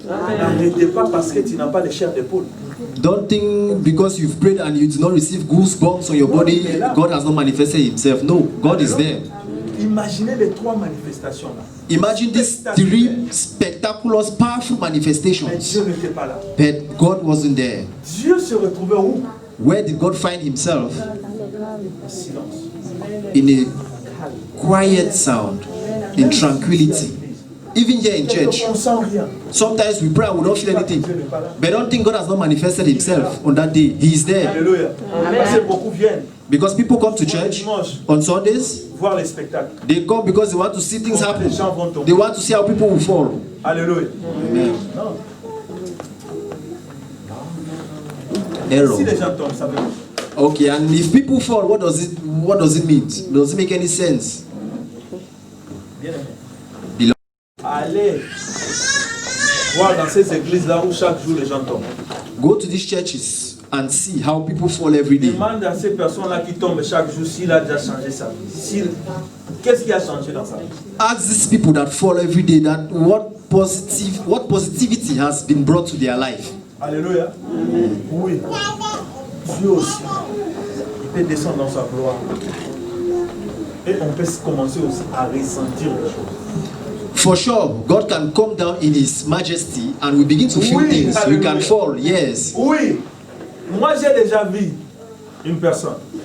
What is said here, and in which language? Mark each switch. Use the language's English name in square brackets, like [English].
[French] N'arrêtez pas parce que tu n'as pas de chair d'épaule. [English] Don't think because you've prayed and you do not receive goosebumps on your body, God has not manifested himself. No, God is there. [French] Imaginez les trois manifestations là. [English] Imagine these three spectacular, powerful [French] Mais [English] manifestations. [French] Dieu n'était pas là. [English] But God wasn't there. [French] Dieu se retrouvait où? [English] Where did God find himself? [French] En silence. [English] In a quiet sound, in tranquility. Even here in church, [French] On sent rien. [English] sometimes we pray and we don't feel anything. [French] Dieu n'est pas là. [English] But don't think God has not manifested himself on that day. He is there. [French] Alléluia. Parce que beaucoup viennent [English] Because people come to church on Sundays, [French] voir les spectacles. [English] they come because they want to see things happen. [French] Les gens vont tomber. [English] They want to see how people will fall. [French] Alléluia. [English] Amen. [French] Non. [English] Error. [French] Si les gens tombent, ça veut dire. [English] Okay, and if people fall, what does it mean? Does it make any sense? [French] Bien aimé. [English] Beloved. [French] Allez voir dans ces églises-là où chaque jour les gens tombent. [English] Go to these churches and see how people fall every day. [French] Demande à ces personnes-là qui tombent chaque jour s'il a déjà changé sa vie. Qu'est-ce qui a changé dans sa vie? [English] Ask these people that fall every day that what positivity has been brought to their life. [French] Alléluia. Oui. Dieu aussi. Il peut descendre dans sa gloire. Et on peut commencer aussi à ressentir les choses. [English] For sure, God can come down in His majesty and we begin to feel [French] Oui, [English] things. We can hallelujah. fall, yes. [French] Oui. Moi j'ai déjà vu une personne